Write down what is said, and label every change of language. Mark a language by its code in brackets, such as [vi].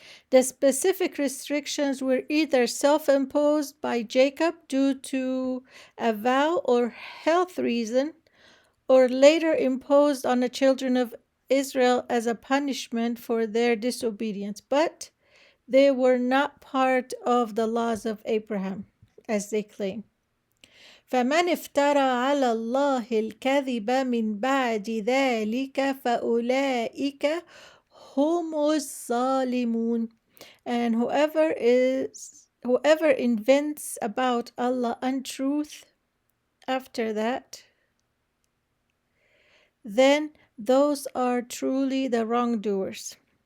[en] The specific restrictions were either self-imposed by Jacob due to a vow or health reason, or later imposed on the children of Israel as a punishment for their disobedience. But they were not part of the laws of Abraham, as they claim. [ar] فمن افترى على الله الكذب من بعد ذلك فأولئك هم الظالمون. [en] And whoever invents about Allah untruth after that, then those are truly the wrongdoers.